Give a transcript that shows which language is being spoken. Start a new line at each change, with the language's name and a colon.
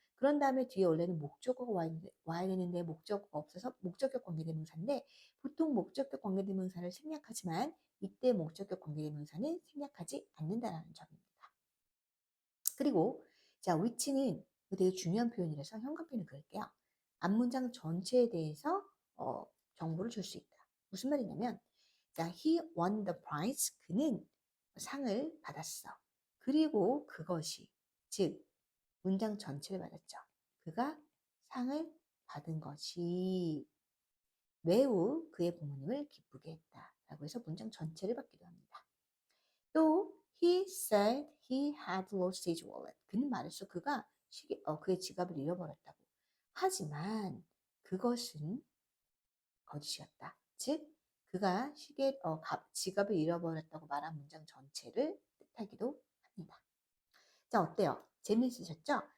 Korean: 그런 다음에 뒤에 원래는 목적어가 와야 되는데 목적어가 없어서 목적격 관계대명사인데 보통 목적격 관계대명사를 생략하지만 이때 목적격 관계대명사는 생략하지 않는다는 점입니다. 그리고 자, which는 되게 중요한 표현이라서 현관편을 그을게요. 앞문장 전체에 대해서 정보를 줄 수 있다. 무슨 말이냐면 자,
English: he won the prize.
Korean: 그는 상을 받았어. 그리고 그것이 즉 문장 전체를 받았죠. 그가 상을 받은 것이 매우 그의 부모님을 기쁘게 했다. 라고 해서 문장 전체를 받기도 합니다.
English: 또 he said he had lost his wallet.
Korean: 그는 말했어. 그가 그의 지갑을 잃어버렸다고. 하지만 그것은 거짓이었다. 즉 그가 지갑을 잃어버렸다고 말한 문장 전체를 뜻하기도 합니다. 자, 어때요? 재미있으셨죠?